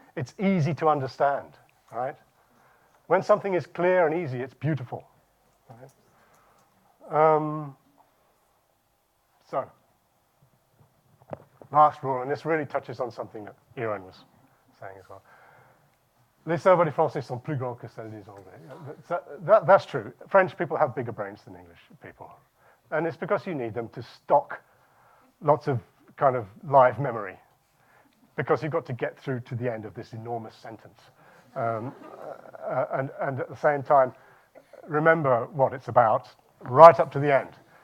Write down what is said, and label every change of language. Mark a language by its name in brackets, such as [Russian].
[English] It's easy to understand, right? When something is clear and easy, it's beautiful. Right? So, last rule, and this really touches on something that Erin was saying as well. [French] Les cerveaux des Français sont plus grands que celles des Anglais. [English] That's true. French people have bigger brains than English people. And it's because you need them to stock lots of kind of live memory, because you've got to get through to the end of this enormous sentence. And at the same time, remember what it's about right up to the end.